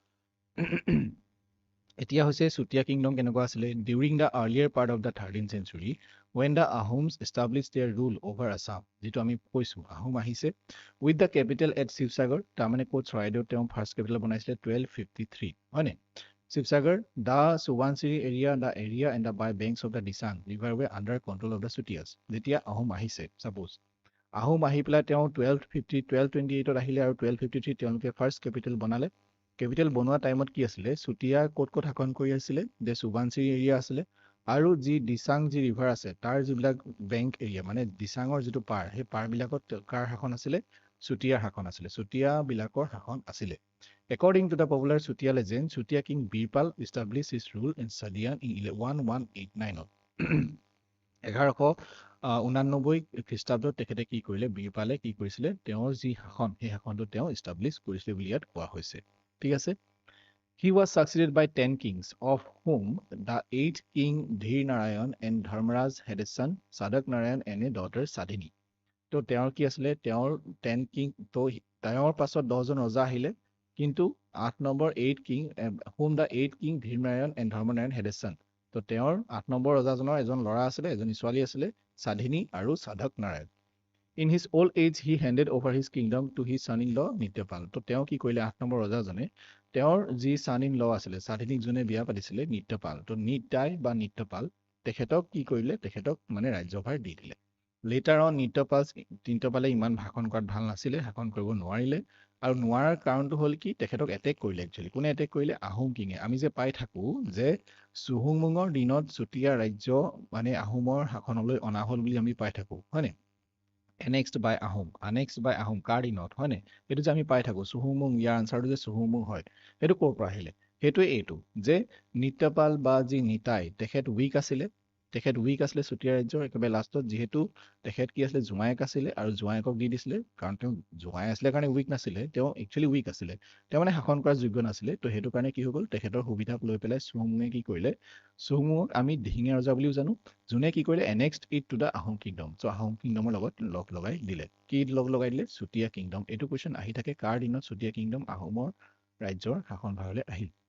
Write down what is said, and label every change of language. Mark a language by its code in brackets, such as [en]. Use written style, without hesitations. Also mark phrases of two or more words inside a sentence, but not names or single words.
[as] এতিয়া হৈছে চুতীয়া কিংডম কেনেকুৱা আছিলে [en] during the earlier part of the 13th century when the Ahoms established their rule over Assam [as] যিটো আমি কৈছোঁ আহোম আহিছে [en] with the capital at শিৱসাগৰ [as] তাৰমানে ক'ত চৰাইদেউত তেওঁ [en] first capital [as] বনাইছিলে 1253 হয়নে [en] শিৱসাগৰ the Subansiri area and the by banks of the Disang river were under control of the Sutias [as] যেতিয়া আহোম আহিছে suppose আহোম আহি পেলাই তেওঁ 1228 আহিলে আৰু 1253 তেওঁলোকে [en] first capital [as] বনালে কেপিটেল বনোৱা টাইমত কি আছিলে চুতীয়া ক'ত শাসন কৰি আছিলে যে সুবানচিৰি এৰিয়া আছিলে আৰু যি দিচাং যি ৰিভাৰ আছে তাৰ যিবিলাক [en] bank area [as] মানে দিচাঙৰ যিটো পাৰ সেই পাৰবিলাকত কাৰ শাসন আছিলে চুতীয়াৰ শাসন আছিলে চুতীয়াবিলাকৰ শাসন আছিলে [en] According to the popular Sutia legend, Sutia King Birpal established his rule in Sadian in 1189 [as] 1189 খ্ৰীষ্টাব্দত তেখেতে কি কৰিলে বীৰপালে কি কৰিছিলে তেওঁৰ যি শাসন সেই শাসনটো তেওঁ ইষ্টাব্লিছ কৰিছিলে বুলি ইয়াত কোৱা হৈছে ঠিক আছে [en] He was succeeded by 10 kings, of whom the 8th king Dhir Narayan and Dharmaraj had a son, Sadak Narayan, and a daughter Sadhini. [as] তো তেওঁৰ কি আছিলে তেওঁৰ 10 কিং তো তেওঁৰ পাছত 10 জন ৰজা আহিলে কিন্তু 8 নম্বৰ 8 কিং [en] whom the 8th king Dhir Narayan and Dharmaraj had a son. [as] তো তেওঁৰ 8 নম্বৰ ৰজাজনৰ এজন ল'ৰা আছিলে এজনী ছোৱালী আছিলে সাধিনী আৰু সাধক নাৰায়ণ [en] In his old age, he handed over his kingdom to his son-in-law Nityapal. [as] তো তেওঁ কি কৰিলে 8 নম্বৰ ৰজাজনে তেওঁৰ যি son-in-law আছিলে সাধিনীক যোনে বিয়া পাতিছিলে নিত্যপাল তো নিতাই বা নিত্যপাল তেখেতক কি কৰিলে তেখেতক মানে ৰাজ্যভাৰ দি দিলে [en] later on [as] নিত্যপালে ইমান ভাষণ কৰাত ভাল নাছিলে শাসন কৰিব নোৱাৰিলে আৰু নোৱাৰাৰ কাৰণটো হ'ল কি তেখেতক এটেক কৰিলে একচুৱেলি কোনে এটেক কৰিলে আহোম কিঙে আমি যে পাই থাকোঁ যে চুহুংমুঙৰ দিনত চুতীয়া ৰাজ্য মানে আহোমৰ শাসনলৈ অনা হ'ল বুলি আমি পাই থাকোঁ হয়নে [en] annexed by [as] আহোম কাৰ দিনত হয়নে এইটো যে আমি পাই থাকোঁ চুহুংমুং ইয়াৰ আনচাৰটো যে চুহুংমুং হয় সেইটো ক'ৰ পৰা আহিলে সেইটোৱে এইটো যে নিত্যপাল বা যি নিতাই তেখেত উইক আছিলে চুতীয়া ৰাজ্যৰ একেবাৰে লাষ্টত যিহেতু তেখেত কি আছিলে জোঁৱায়েক আছিলে আৰু জোঁৱায়েকক দি দিছিলে কাৰণ তেওঁ জোঁৱাই আছিলে কাৰণে উইক নাছিলে তেওঁ একচুৱেলি উইক আছিলে তেওঁ মানে শাসন কৰাৰ যোগ্য নাছিলে তো সেইটো কাৰণে কি হৈ গ'ল তেখেতৰ সুবিধাক লৈ পেলাই চুহুংমুঙে কি কৰিলে চুহুংমুঙক আমি দিহিঙীয়া ৰজা বুলিও জানো যোনে কি কৰিলে [en] annexed it to the Ahom kingdom [as] চ' আহোম কিংডমৰ লগত লগ লগাই দিলে কি লগ লগাই দিলে চুতীয়া কিংডম এইটো কুৱেশ্যন আহি থাকে কাৰ দিনত চুতীয়া কিংডম আহোমৰ ৰাজ্যৰ শাসনভাৰলৈ আহিল